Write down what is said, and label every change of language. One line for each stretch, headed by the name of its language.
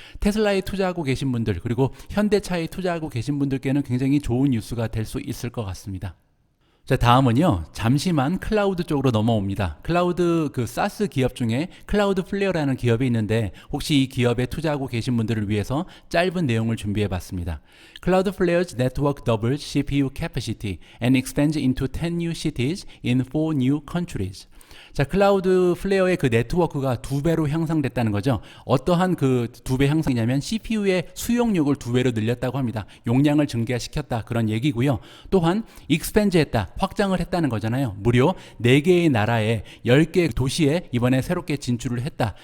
Korean: 테슬라에 투자하고 계신 분들, 그리고 현대차에 투자하고 계신 분들께는 굉장히 좋은 뉴스가 될 수 있을 것 같습니다. 자, 다음은요, 잠시만 클라우드 쪽으로 넘어옵니다. 클라우드 그 사스 기업 중에 클라우드 플레어라는 기업이 있는데 혹시 이 기업에 투자하고 계신 분들을 위해서 짧은 내용을 준비해 봤습니다.
English: Cloud Flare's network doubles CPU capacity and expands into 10 new cities in 4 new countries.
Korean: 자, 클라우드 플레어의 그 네트워크가 2배로 향상됐다는 거죠. 어떠한 그 2배 향상이냐면 CPU의 수용력을 2배로 늘렸다고 합니다. 용량을 증가시켰다, 그런 얘기고요. 또한 익스펜즈했다, 확장을 했다는 거잖아요. 무려 4개의 나라에 10개 도시에 이번에 새롭게 진출을 했다.